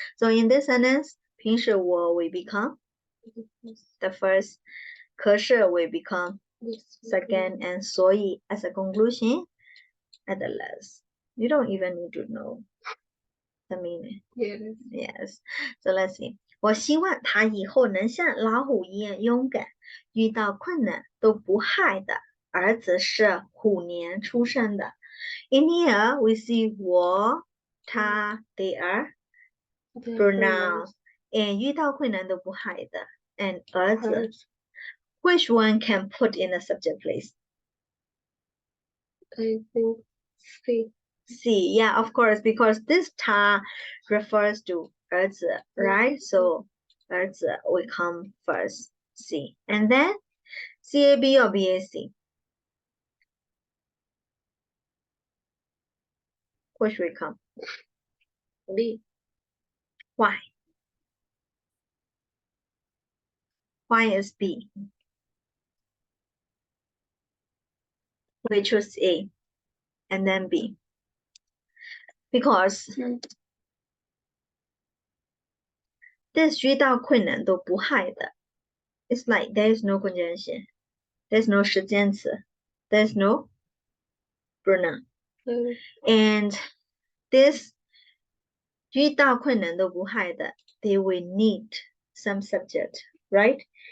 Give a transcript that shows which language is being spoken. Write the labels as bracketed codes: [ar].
[en] So in this sentence [zh] 平时我 [en] will become the first, 可是 will become second, and 所以 as a conclusion at the last. You don't even need to know the meaning. Yes. So let's see. [zh] 我希望他以后能像老虎一样勇敢，遇到困难都不害的。儿子是虎年出生的。 [en] In here we see 我, 他, they are pronouns, and [zh] 遇到困难都不害的 [en] and 儿子. Which one can put in the subject place? I think C. C, yeah, of course, because this 他 refers to 儿子, right? So 儿子 will come first, C. And then CAB or BAC? Which will come? B. Why? Why is B? We choose A and then B. because 嗯 [zh] this 遇到困难都不害的。 [en] It's like there is no conjunction, there's no 时间词, there's no pronoun, 嗯 and this [zh] 遇到困难都不害的 [en] they will need some subject, right?